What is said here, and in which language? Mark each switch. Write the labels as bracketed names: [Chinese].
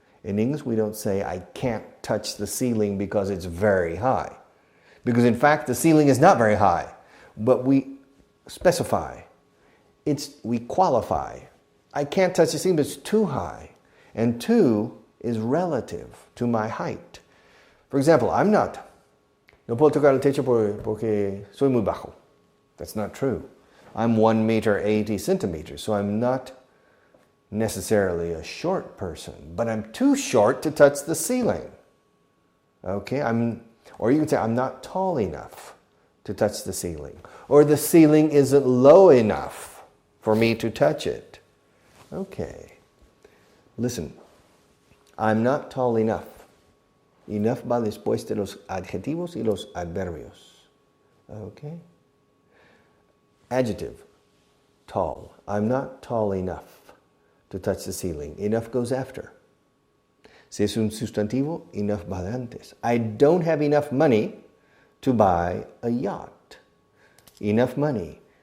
[English] In English, we don't say, I can't touch the ceiling because it's very high. Because in fact, the ceiling is not very high. But we specify. We qualify. I can't touch the ceiling, but it's too high. And too is relative to my height. For example, [Spanish] no puedo tocar el techo porque soy muy bajo. [English] That's not true. I'm 1 meter 80 centimeters, so I'm not necessarily a short person, but I'm too short to touch the ceiling. Okay, or you can say I'm not tall enough to touch the ceiling, or the ceiling isn't low enough for me to touch it. Okay, listen, I'm not tall enough. [Spanish] Enough va después de los adjetivos y los adverbios. [English] Okay? Adjective, tall. I'm not tall enough to touch the ceiling. Enough goes after. [Spanish] Si es un sustantivo, enough va de antes. [English] I don't have enough money to buy a yacht. Enough money.